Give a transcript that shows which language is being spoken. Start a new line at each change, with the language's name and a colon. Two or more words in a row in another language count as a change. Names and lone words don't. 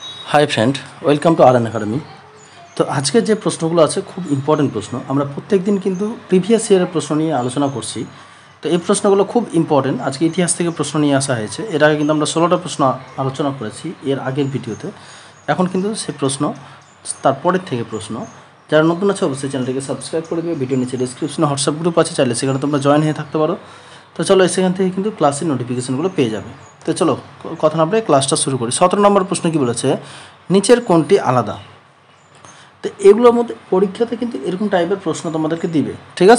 English: Hi friend welcome to RN Academy.
Bangla: তো আজ কে যো প্রশ্নগুলো আছে খুব ইম্পোর্টেন্ট প্রশ্ন। আমরা প্রত্যেক দিন কিন্তু
English: previous year's
Bangla: প্রশ্ন নিয়ে আলোচনা করছি। তো যে প্রশ্নগুলো খুব ইম্পোর্টেন্ট। আজ কে ইতিহাস থেকে প্রশ্ন নিয়ে আসা হয়েছে। এর আগে কিন্তু আমরা 16টা প্রশ্ন আলোচনা করেছি এর আগের ভিডিওতে। এখন কিন্তু সেই প্রশ্ন তারপরের থেকে প্রশ্ন। যারা নতুন আছে অবশ্যই চ্যানেলটিকে সাবস্ক্রাইব করে দিও। ভিডিও নিচে ডেসক্রিপশনে হোয়াটসঅ্যাপ গ্রুপ আছে, চাইলে সেখানে তোমরা জয়েন হয়ে থাকতে পারো। তো চলো সেখান থেকে কিন্তু ক্লাসের নোটিফিকেশনগুলো পেয়ে যাবে। তো চলো কথা না বলে ক্লাসটা শুরু করি। 17 নম্বর প্রশ্ন কি বলেছে, নিচের কোনটি আলাদা। তো এগুলোর মধ্যে পরীক্ষাতে কিন্তু এরকম টাইপের প্রশ্ন তোমাদেরকে দিবে, ঠিক আছে।